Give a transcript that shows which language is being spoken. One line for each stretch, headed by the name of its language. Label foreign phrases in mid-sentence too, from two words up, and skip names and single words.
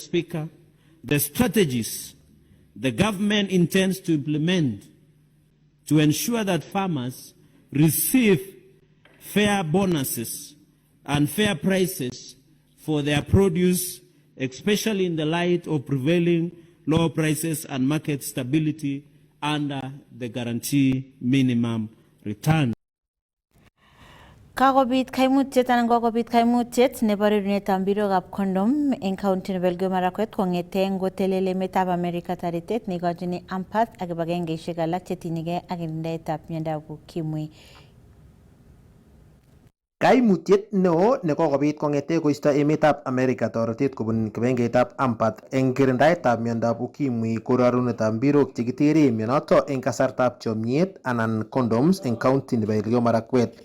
English: Speaker, the strategies the government intends to implement to ensure that farmers receive fair bonuses and fair prices for their produce, especially in the light of prevailing low prices and market stability under the guarantee minimum return.
Kalenjin: Kakobit kaimutiet anan kokobit kaimutiet nebo rerunetab mbirokab condom eng county nebo Elgeyo Marakwet kong'ete ngotelele emetab Amerika taritet neikochini Ampath ak kibagengeisiek alak chetinyegei ak kirindaetab miondab ukimwi. Kaimutiet neo nekokobit kong'ete koisto emetab Amerika toretet kobun kibagengeitab Ampath eng kirindaetab miondab ukimwi ko rarunetab mbirok chekitere mionoto eng kasartab chomyet anan condoms eng county nebo Elgeyo Marakwet.